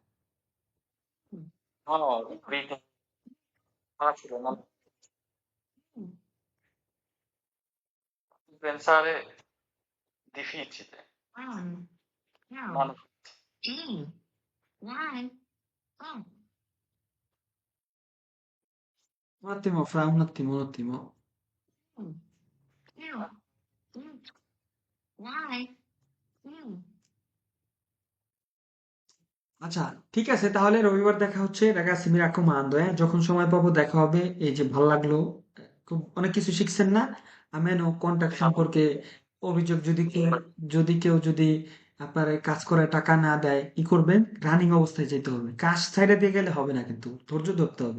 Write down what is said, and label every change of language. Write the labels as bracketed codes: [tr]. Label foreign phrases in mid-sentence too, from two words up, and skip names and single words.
[it] No, no, vita facile, non pensare difficile. Non Un attimo, fra un attimo, un attimo. [bn] আচ্ছা, ঠিক আছে, তাহলে রবিবার দেখা হচ্ছে। [it] ragazzi, mi raccomando, [bn] যখন সময় পাবো দেখা হবে। এই যে ভাল লাগলো, খুব অনেক কিছু শিখছেন না? আমেনো কন্ট্যাক্ট সম্পর্কে অভিযোগ, যদি কেউ আপনার এই কাজ করে টাকা না দেয়, কি করবেন? রানিং অবস্থায় যেতে হবে, কাজ ছাইড়া দিয়ে গেলে হবে না, কিন্তু ধৈর্য ধরতে হবে।